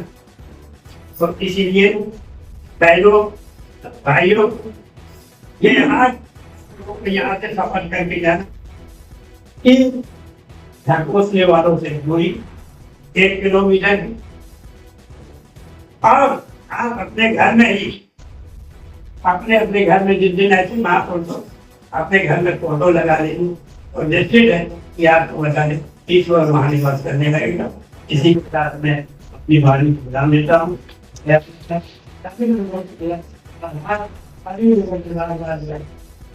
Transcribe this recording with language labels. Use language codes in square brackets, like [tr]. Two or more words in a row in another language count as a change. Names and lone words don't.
[hi] तो इसीलिए बहनों भाइयों ये यहाँ से सफर करके जाना कि घोंसले वालों से दूरी 1 किलोमीटर, और आप अपने घर में ही अपने घर में जिस दिन ऐसे महापुरुषों अपने घर में फोटो लगा लेंगे और निश्चित है कि आपको बता दें ईश्वर वहाँ निवास करने लगेगा। इसी के साथ मैं अपनी वाणी को विराम देता हूँ। [id] Ya, tapi menurut dia, hal-hal ini juga